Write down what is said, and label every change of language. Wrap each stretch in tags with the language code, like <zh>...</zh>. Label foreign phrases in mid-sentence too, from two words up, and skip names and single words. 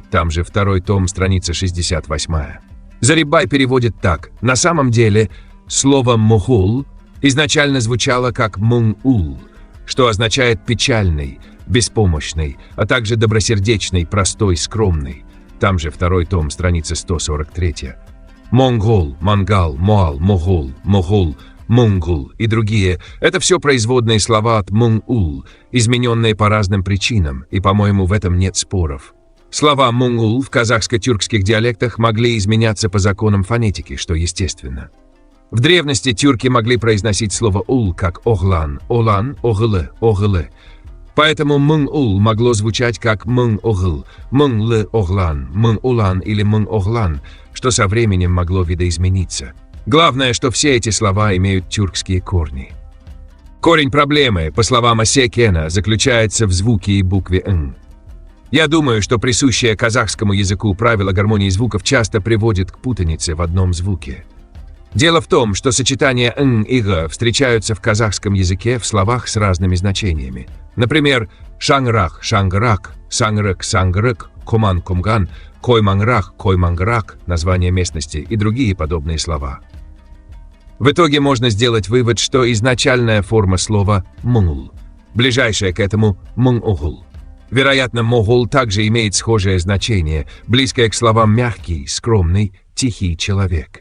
<ru>Там же второй том, страница 68. Зариб-бай переводит так. На самом деле, слово «мухул» изначально звучало как «мун-ул», что означает «печальный», «беспомощный», а также «добросердечный», «простой», «скромный». Там же второй том, страница 143. Монгол, мангал, моал, могул, могул, мунгул и другие – это все производные слова от мун-ул, измененные по разным причинам, и, по-моему, в этом нет споров. Слова мун-ул в казахско-тюркских диалектах могли изменяться по законам фонетики, что естественно. В древности тюрки могли произносить слово «ул» как «оглан», «олан», «оглы», «оглы». Поэтому «мун-ул» могло звучать как «мун-огл», «мун-лы-оглан», «мун-улан» или «мун-оглан», что со временем могло видоизмениться. Главное, что все эти слова имеют тюркские корни. Корень проблемы, по словам Осекена, заключается в звуке и букве «н». Я думаю, что присущее казахскому языку правило гармонии звуков часто приводит к путанице в одном звуке. Дело в том, что сочетания «н» и «г» встречаются в казахском языке в словах с разными значениями. Например, «шанграх», «шанграк», «сангрык», «сангрык», «коман», «комган», «койманграх», «койманграк», название местности и другие подобные слова. В итоге можно сделать вывод, что изначальная форма слова «мунгул», ближайшая к этому «мун-огул». Вероятно, «могул» также имеет схожее значение, близкое к словам «мягкий», «скромный», «тихий человек».</ru>